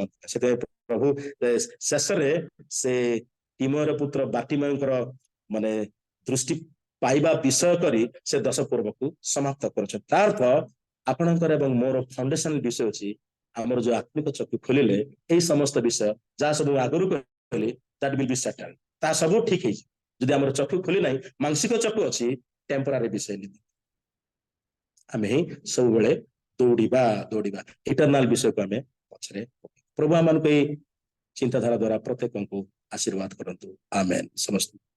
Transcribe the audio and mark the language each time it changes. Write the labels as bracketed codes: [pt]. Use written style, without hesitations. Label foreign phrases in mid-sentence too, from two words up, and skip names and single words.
[or] ସେଥିପାଇଁ ପ୍ରଭୁ ଶେଷରେ ସେ ଟିମୋର ପୁତ୍ର ବାଟିମୟଙ୍କର ମାନେ ଦୃଷ୍ଟି ପାଇବା ବିଷୟ କରି ସେ 10 ପର୍ବକୁ ସମାପ୍ତ କରୁଛନ୍ତି। ତା ଅର୍ଥ ଆପଣଙ୍କର ଏବଂ ମୋର ଫାଉଣ୍ଡେସନ ବିଷୟ ଅଛି, ଆମର ଯୋଉ ଆତ୍ମିକ ଚକ୍ଷୁ ଖୋଲିଲେ ଏଇ ସମସ୍ତ ବିଷୟ ଯାହା ସବୁ ଆଗରୁ କହିଲି, [en] that will be settled, [or] ତାହା ସବୁ ଠିକ ହେଇଛି। ଯଦି ଆମର ଚକ୍ଷୁ ଖୋଲି ନାହିଁ, ମାଂସିକ ଚକ୍ଷୁ ଅଛି, ଟେମ୍ପୋରାରୀ ବିଷୟ ନେଇ ଆମେ ହିଁ ସବୁବେଳେ ଦୌଡ଼ିବା ଇଟରନାଲ ବିଷୟକୁ ଆମେ ପଛରେ। ପ୍ରଭୁ ଆମମାନଙ୍କୁ ଏଇ ଚିନ୍ତାଧାରା ଦ୍ୱାରା ପ୍ରତ୍ୟେକଙ୍କୁ ଆଶୀର୍ବାଦ କରନ୍ତୁ। ଆମେନ୍। ସମସ୍ତ